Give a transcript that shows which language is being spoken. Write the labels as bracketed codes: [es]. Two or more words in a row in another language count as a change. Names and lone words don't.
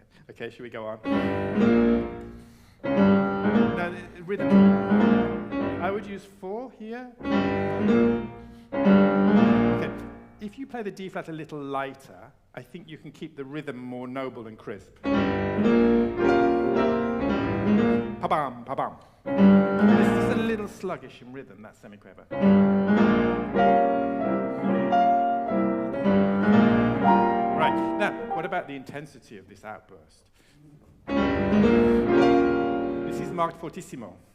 [en] Okay, should we go on? Now, the rhythm. I would use 4 here. Okay, if you play the D flat a little lighter, I think you can keep the rhythm more noble and crisp. Pa-bam, pa-bam. This is a little sluggish in rhythm, that semiquaver. Right, now, what about the intensity of this outburst? This is marked fortissimo.